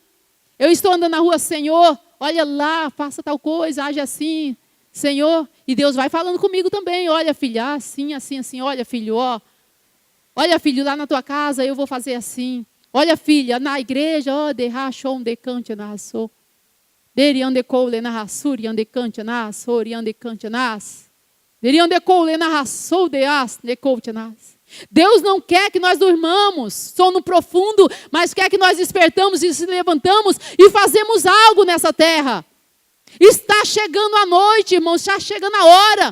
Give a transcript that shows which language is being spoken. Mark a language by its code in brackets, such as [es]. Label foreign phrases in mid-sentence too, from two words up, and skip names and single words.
[pt] Eu estou andando na rua, Senhor, olha lá, faça tal coisa, age assim, Senhor. E Deus vai falando comigo também. Olha, filho, assim, assim, assim. Olha, filho, ó. Olha, filho, lá na tua casa eu vou fazer assim. Olha, filha, na igreja, ó, de rachon, de cante, na raçou. Derian de coule, na raçuri, ande cante, nas, orian de cante, nas. Derian de coule, na raçou, de as, de coute, nas. Deus não quer que nós durmamos, sono profundo, mas quer que nós despertamos e se levantamos e fazemos algo nessa terra. Está chegando a noite, irmãos, está chegando a hora.